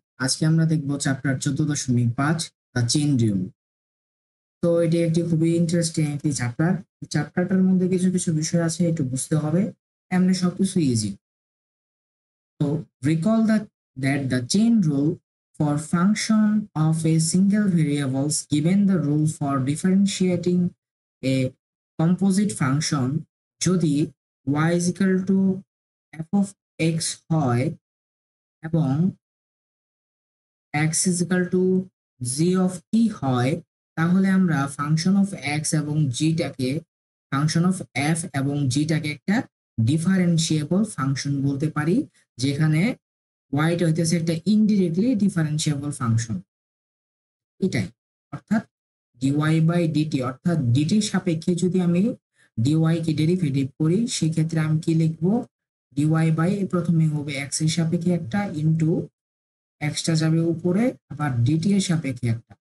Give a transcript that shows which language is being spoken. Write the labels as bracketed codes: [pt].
[bn] আজকে আমরা দেখব চ্যাপ্টার 14.5 দ্য চেইন রুল। তো এটি একটি খুবই ইন্টারেস্টিং একটি চ্যাপ্টার। চ্যাপ্টারটার মধ্যে কিছু কিছু বিষয় আছে একটু বুঝতে হবে। এমনি সবকিছু easy. [en] So recall that the chain rule for function of a single variables given the rule for differentiating a composite function [bn] যদি [en] y is equal to f of x [bn] হয় এবং [en] x is equal to g of t [bn] হয়, তাহলে আমরা function of x এবং g টাকে function of f এবং g টাকে একটা ডিফারেন্সিয়েবল ফাংশন বলতে পারি, যেখানে y টা হইতেছে একটা ইনডিরেক্টলি ডিফারেন্সিয়েবল ফাংশন। এটাই অর্থাৎ dy বাই dt অর্থাৎ dt এর সাপেক্ষে যদি আমি dy কে ডেরিভেটিভ করি সেক্ষেত্রে আমি কি লিখবো, dy বাই প্রথমে হবে x এর সাপেক্ষে একটা ইনটু x টা যাবে উপরে, আবার dt এর সাপেক্ষে একটা।